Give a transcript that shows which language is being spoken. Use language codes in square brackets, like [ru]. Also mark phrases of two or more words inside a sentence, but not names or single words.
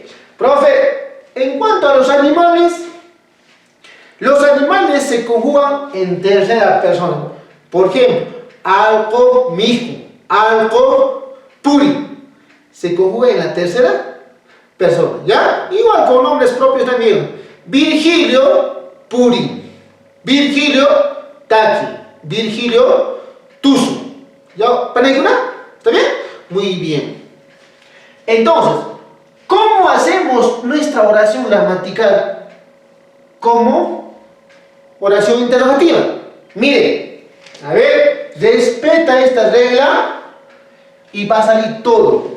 [es] Profe, en cuanto a los animales se conjugan en tercera persona. Por ejemplo, [qu] alco, mijo, alco, puri. [es] Se conjuga en la tercera persona, ¿ya? Igual con nombres propios también. [qu] Virgilio, puri. Virgilio, taki. Virgilio, tusu. ¿Ya? ¿Paneguna? [es] ¿Está bien? Muy bien. Entonces, ¿cómo hacemos nuestra oración gramatical? Como oración interrogativa. Mire, a ver, respeta esta regla y va a salir todo.